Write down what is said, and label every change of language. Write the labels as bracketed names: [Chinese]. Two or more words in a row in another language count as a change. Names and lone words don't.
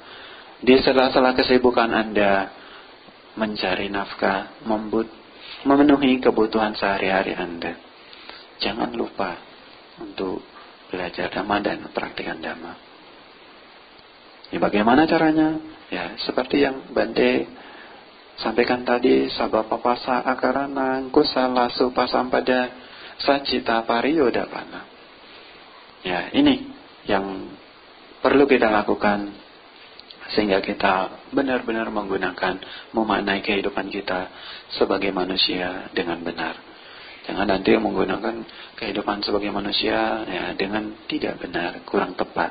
[Indonesian] Di sela-sela kesibukan Anda mencari nafkah, memenuhi kebutuhan sehari-hari Anda, jangan lupa untuk belajar dhamma dan praktikkan dhamma. Ya, bagaimana caranya? Ya, seperti yang Bante sampaikan tadi, [Pali] sabapapasa akarana kusala supasampada sacita pariyodapana. [Indonesian] Ya, ini yang perlu kita lakukan sehingga kita benar-benar memaknai kehidupan kita sebagai manusia dengan benar. Jangan nanti menggunakan kehidupan sebagai manusia ya dengan tidak benar, kurang tepat.